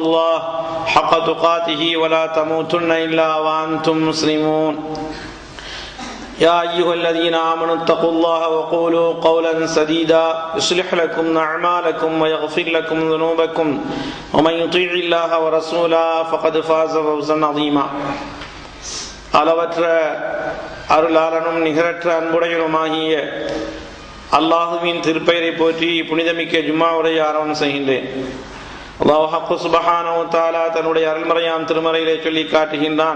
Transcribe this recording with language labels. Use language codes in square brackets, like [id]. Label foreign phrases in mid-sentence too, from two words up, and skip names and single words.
[ar] الله حق تقاته ولا تموتن إلا وأنتم مسلمون يا أيها الذين آمنوا اتقوا الله وقولوا قولا سديدا يصلح لكم أعمالكم ويغفر لكم ذنوبكم ومن يطيع الله ورسوله فقد فاز فوزا عظيما [ta] அளவற்ற அருளாளனும் நிகரற்ற அன்புடையனுமாகிய அல்லாஹுவின் திருப்பெயரை போற்றி புனிதமிக்க ஜும்மா உரையை ஆரம்பம் செய்கின்றேன். [ar] الله سبحانه و تعالى [ta] தன்னுடைய அருள்மறையாம் திருமறையிலே சொல்லி காட்டுகின்றான்.